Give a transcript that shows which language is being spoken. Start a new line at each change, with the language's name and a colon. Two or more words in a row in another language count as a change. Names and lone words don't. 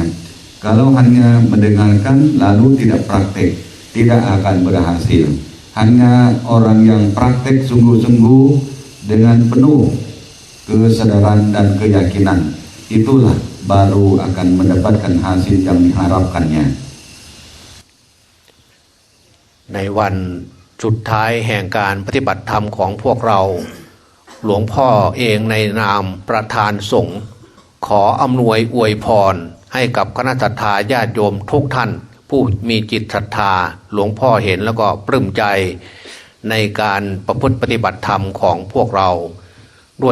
Indonesian: Kalau hanya mendengarkan lalu tidak praktek, tidak akan berhasil. Hanya orang yang praktek sungguh-sungguh dengan penuh kesadaran dan keyakinan, itulah baru akan mendapatkan hasil yang diharapkannya.
Thai: ในวันสุดท้ายแห่งการปฏิบัติธรรมของพวกเราหลวงพ่อเองในนามประธานสงฆ์ขออำนวยอวยพรให้กับคณะศรัทธาญาติโยม ทุกท่านผู้มีจิตศรัทธาหลวงพ่อเห็นแล้วก็ปลื้มใจในการประพฤติปฏิบัติธรรมของพวกเราด้วย